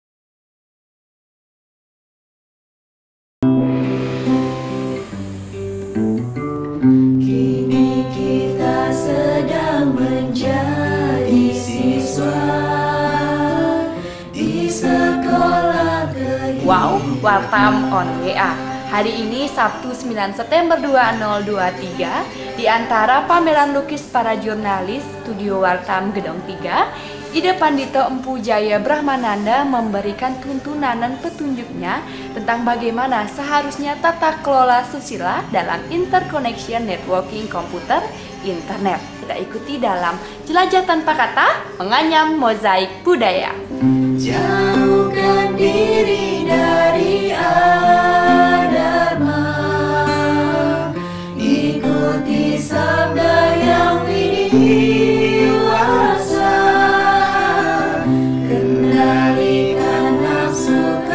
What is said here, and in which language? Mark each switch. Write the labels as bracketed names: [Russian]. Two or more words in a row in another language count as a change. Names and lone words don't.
[Indonesian] Kini kita sedang menjadi siswa di sekolah kehidupan. Wow, Wartam on WA. Hari ini Sabtu 9 September 2023 di antara pameran lukis para jurnalis Studio Wartam Gedong 3, Ida Pandito Empu Jaya Brahmananda memberikan tuntunan dan petunjuknya tentang bagaimana seharusnya tata kelola susila dalam [English] interconnection networking [Indonesian] komputer internet. Kita ikuti dalam Jelajah Tanpa Kata Menganyam Mozaik Budaya. Jauhkan diri dari adharma, ikuti sabda yang widiwasa, kendalikan nafsu